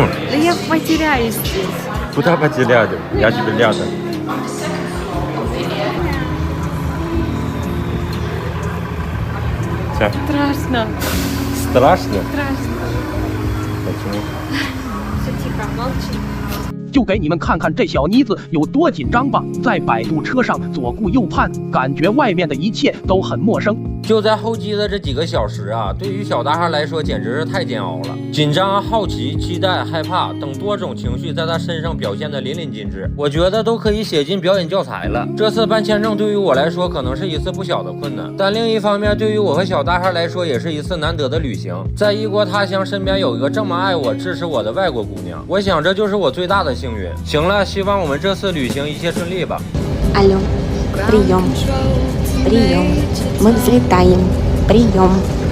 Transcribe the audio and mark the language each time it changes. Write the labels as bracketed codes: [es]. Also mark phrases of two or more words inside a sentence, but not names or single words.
[ru] Да я потеряюсь здесь. Куда потеряли? Я тебе рядом. Все. Страшно. Страшно? Страшно. Почему? Все тихо, молчи. [zh] 就给你们看看这小妮子有多紧张吧，在摆渡车上左顾右盼，感觉外面的一切都很陌生。就在候机的这几个小时啊，对于小大汉来说简直是太煎熬了。紧张、好奇、期待、害怕等多种情绪在他身上表现得淋漓尽致，我觉得都可以写进表演教材了。这次办签证对于我来说可能是一次不小的困难，但另一方面，对于我和小大汉来说也是一次难得的旅行。在异国他乡，身边有一个这么爱我、支持我的外国姑娘，我想这就是我最大的幸运。行了，希望我们这次旅行一切顺利吧。 [ru] Алло, прием, прием, мы взлетаем, прием.